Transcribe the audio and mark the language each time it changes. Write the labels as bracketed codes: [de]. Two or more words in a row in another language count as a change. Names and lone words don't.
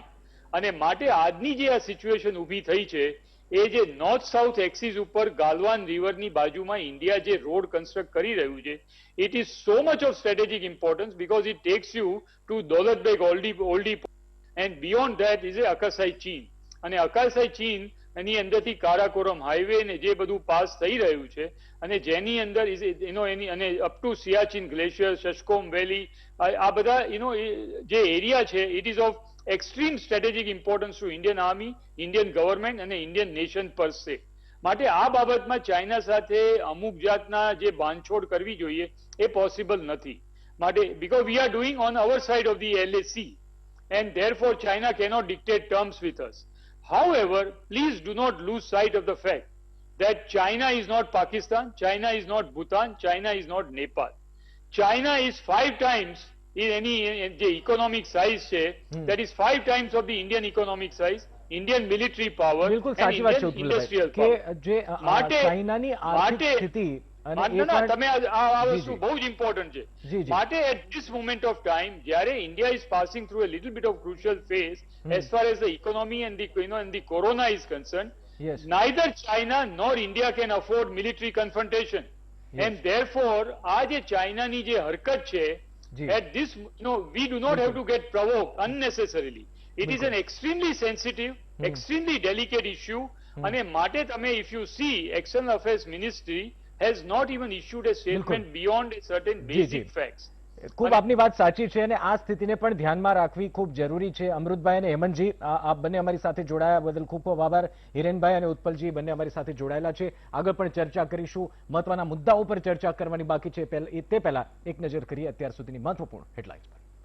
[gu] અને માટે આજની જે આ સિચ્યુએશન ઊભી થઈ છે એ જે [en] north south axis [gu] ઉપર ગાલવાન રિવરની બાજુમાં ઇન્ડિયા જે [en] road construct [gu] કરી રહ્યું છે, [en] it is so much of strategic importance because it takes you to Daulat Beg Oldi and beyond that is a Aksai Chin. [gu] અને અકાસાઈ ચીન એની અંદરથી કારાકોરમ હાઈવે ને જે બધું પાસ થઈ રહ્યું છે અને જેની અંદર એની અને [en] up to Siachen Glacier, [gu] શશકોમ વેલી, આ બધા જે એરિયા છે [en] it is of extreme strategic importance to Indian Army, Indian government [gu] અને [en] Indian nation per se. [gu] માટે આ બાબતમાં ચાઇના સાથે અમુક જાતના જે બાંધછોડ કરવી જોઈએ એ પોસિબલ નથી. માટે [en] because we are doing on our side of the LAC and therefore China cannot dictate terms with us. However, please do not lose sight of the fact that China is not Pakistan, China is not Bhutan, China is not Nepal. China is 5 times in any the economic size છે that is 5 times of the Indian economic size, Indian military power [gu] બિલકુલ [en] and [gu] સાચી વાત છે [en] Indian industrial [gu] ઉત્પલભાઈ [en] power. [gu] કે જે માટે ચાઇનાની આર્થિક સ્થિતિ અને એ ના પણ- તમે આ જી, વસ્તુ જી. બહુ જ ઇમ્પોર્ટન્ટ છે. જી, જી. માટે [en] at this moment of time જ્યારે India is passing through a little bit of crucial phase as far as the economy and the and the corona is concerned, Yes. neither China nor India can afford military confrontation. Yes. And therefore [gu] આ જે ચાઇનાની જે હરકત છે જી. [en] at this we do not have to get provoked unnecessarily. It is an extremely sensitive, extremely delicate issue [gu] અને માટે તમે [en] if you see external affairs ministry has not even issued a statement beyond a certain [gu] જી, [en] basic [gu] જી. [en] facts. [gu] ખૂબ આપની વાત સાચી છે અને આ સ્થિતિને પણ ધ્યાનમાં રાખવી ખૂબ જરૂરી છે. અમૃતભાઈ અને હેમંતજી, આપ બંને અમારી સાથે જોડાયા બદલ ખૂબ ખૂબ આભાર. હિરેનભાઈ અને ઉત્પલજી બંને અમારી સાથે જોડાયેલા છે. આગળ પણ ચર્ચા કરીશું. મહત્વના મુદ્દાઓ પર ચર્ચા કરવાની બાકી છે તે પહેલા એક નજર કરીએ અત્યાર સુધીની મહત્વપૂર્ણ હેડલાઇન્સ પર.